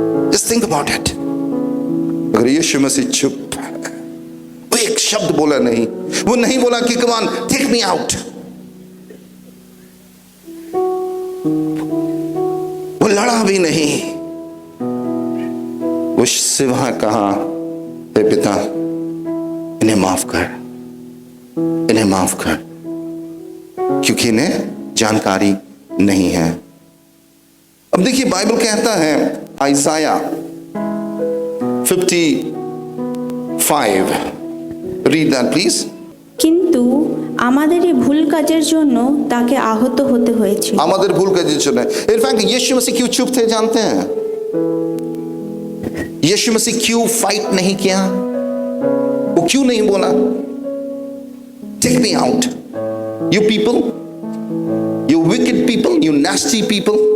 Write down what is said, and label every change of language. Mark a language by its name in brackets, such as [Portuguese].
[English] Just think about it. [Hindi] अगर यीशु मसीह चुप है, वो एक शब्द बोला नहीं, वो नहीं बोला कि [English] come on take me out, [Hindi] वो लड़ा भी नहीं, वो सिवा कहा, हे पिता इन्हें माफ कर, इन्हें माफ कर, क्योंकि इन्हें जानकारी नहीं है। अब देखिए बाइबल कहता है आइसाया 55, [English] Read that please. [Bangla] কিন্তু আমাদের এই ভুল কাজের জন্য তাকে আহত হতে হয়েছিল। আমাদের ভুল কাজের জন্য। [Hindi] इनफैक्ट यीशु मसीह क्यों चुप थे जानते हैं? यीशु मसीह क्यों फाइट नहीं किया? वो क्यों नहीं बोला [English] Take me out, you people, you wicked people, you nasty people?